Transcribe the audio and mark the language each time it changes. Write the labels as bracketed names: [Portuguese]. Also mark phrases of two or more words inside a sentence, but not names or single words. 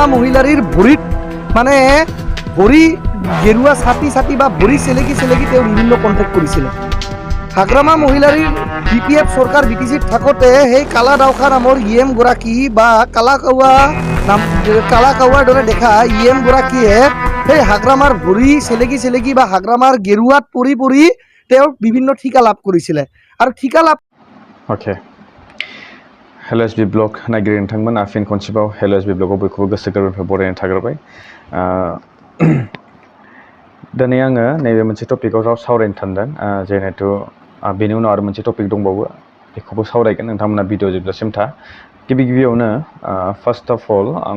[Assamese] মহিলাৰীৰ ভৰিত মানে ভৰি গেৰুৱা ছাতি বা ভৰি চেলেকি তেওঁ বিভিন্ন কণ্টেক্ট কৰিছিলে হাগ্ৰামা মহিলাৰীৰ BPF চৰকাৰ BTCত থাকোঁতে সেই কালা দাওখা নামৰ গৰাকী বা কালা কাউৱাৰ দৰে দেখা গৰাকীয়ে সেই হাগ্ৰামাৰ ভৰি চেলেকি বা হাগ্ৰামাৰ গেৰুৱাত পৰি তেওঁ বিভিন্ন ঠিকা লাভ কৰিছিলে আৰু ঠিকা লাভ Okay. [Bodo] Hello SB Blog नायगिरि नोंथांमोन फिन खनसेबाव Hello SB Blogआव बयखौबो गोसो गोरबोनिफ्राय बरायनाय थाग्रोबाय दिनै आङो नैबे मोनसे टपिकआव सावरायनो सानदों जिहेतु बेनि उनाव आरो मोनसे टपिक दंबावो बेखौबो सावरायगोन नोंथांमोना भिडिअ जोबजासिम था गिबियावनो [English] first of all [Bodo] आं